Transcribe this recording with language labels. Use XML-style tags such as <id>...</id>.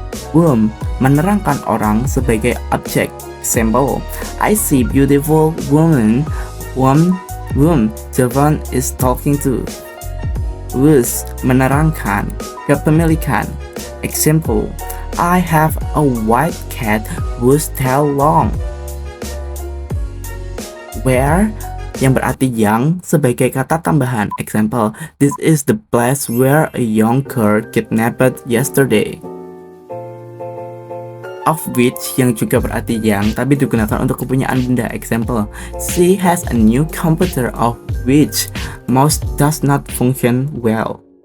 <en>Whom,</en> <id>menerangkan orang sebagai objek.</id> <en>Example: I see beautiful woman whom Javan is talking to. Whose,</en> <id>menerangkan kepemilikan.</id> <en>Example: I have a white cat whose tail long.</en> <id>Where, yang berarti yang sebagai kata tambahan.</id> <en>Example: this is the place where a young girl kidnapped yesterday.</en> <id>Of which, yang juga berarti yang tapi digunakan untuk kepunyaan benda.</id> <en>Example: she has a new computer of which most does not function well.</en>